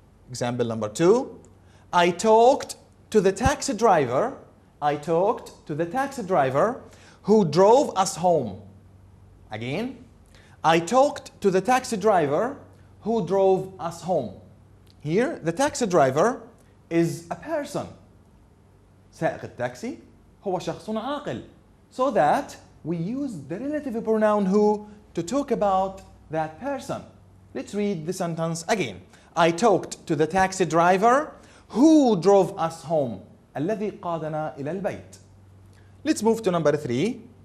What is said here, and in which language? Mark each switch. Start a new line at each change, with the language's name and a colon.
English: Example number 2. I talked to the taxi driver. I talked to the taxi driver who drove us home. Again, I talked to the taxi driver who drove us home. Here, the taxi driver is a person.
Arabic: سائق التاكسي هو شخص عاقل.
English: So that we use the relative pronoun who to talk about that person. Let's read the sentence again. I talked to the taxi driver who drove us home.
Arabic: الذي قادنا إلى البيت.
English: Let's move to number 3.